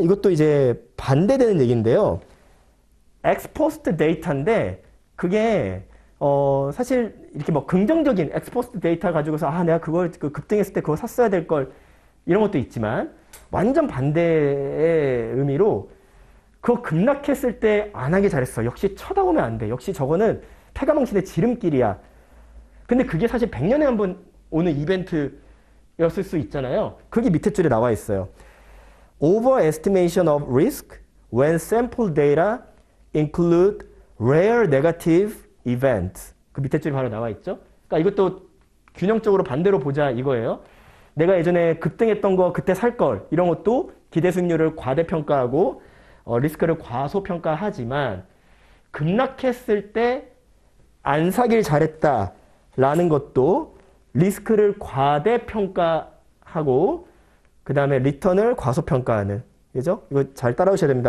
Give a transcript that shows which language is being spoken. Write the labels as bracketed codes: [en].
[ko] 이것도 이제 반대되는 얘기인데요. 엑스포스트 데이터인데 그게 사실 이렇게 뭐 긍정적인 엑스포스트 데이터 가지고서 내가 그걸 급등했을 때 그거 샀어야 될 걸 이런 것도 있지만, 완전 반대의 의미로 그거 급락했을 때 안 하기 잘했어. 역시 쳐다보면 안 돼. 역시 저거는 패가망신의 지름길이야. 근데 그게 사실 100년에 한 번 오는 이벤트였을 수 있잖아요. 그게 밑에 줄에 나와 있어요. [en] Overestimation of risk when sample data include rare negative events. [ko] 그 밑에 줄이 바로 나와 있죠. 그러니까 이것도 균형적으로 반대로 보자 이거예요. 내가 예전에 급등했던 거 그때 살 걸, 이런 것도 기대 수익률을 과대평가하고 리스크를 과소평가하지만 급락했을 때 안 사길 잘했다라는 것도 리스크를 과대평가하고 그 다음에 리턴을 과소평가하는, 그죠? 이거 잘 따라오셔야 됩니다.